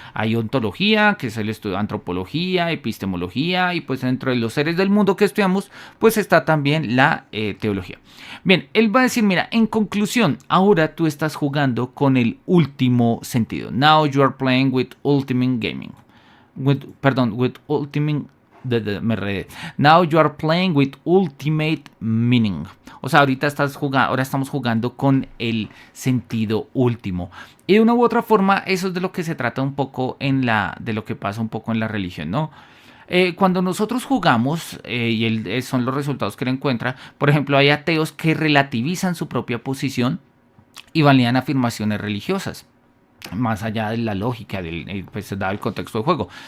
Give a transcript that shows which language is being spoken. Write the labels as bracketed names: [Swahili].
[Spanish] Hay ontología, que es el estudio de antropología, epistemología, y pues dentro de los seres del mundo que estudiamos, pues está también la teología. Bien, él va a decir, mira, en conclusión, ahora tú estás jugando con el último sentido. [English] Now you are playing with ultimate gaming. With ultimate [Spanish] Me enredé. [English] Now you are playing with ultimate meaning. [Spanish] O sea, ahora estamos jugando con el sentido último. Y de una u otra forma, eso es de lo que se trata un poco de lo que pasa un poco en la religión, ¿no? Cuando nosotros jugamos, son los resultados que él encuentra, por ejemplo, hay ateos que relativizan su propia posición y validan afirmaciones religiosas, más allá de la lógica, pues dado el contexto del juego.